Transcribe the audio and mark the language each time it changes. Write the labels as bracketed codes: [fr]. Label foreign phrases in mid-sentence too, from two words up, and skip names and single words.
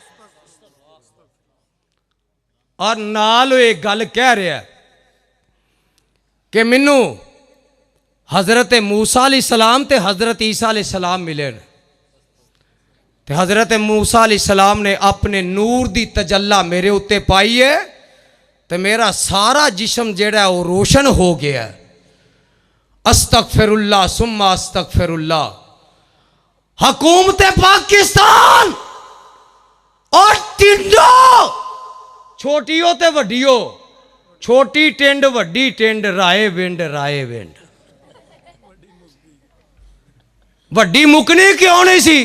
[pa] اور نال ایک گل کہہ رہا ہے کہ مینوں حضرت موسیٰ علیہ السلام تے حضرت عیسیٰ علیہ السلام ملے تے حضرت موسیٰ علیہ السلام نے اپنے نور دی تجلا میرے اتے پائی ہے تے میرا سارا جسم جیہڑا او روشن ہو گیا. [ar] أستغفر الله ثم أستغفر الله. [pa] حکومت پاکستان اور ٹنڈو چھوٹیو تے وڈیو، چھوٹی ٹنڈ وڈی ٹنڈ رائے ونڈ رائے ونڈ. وڈی مکنی کیوں نہیں سی?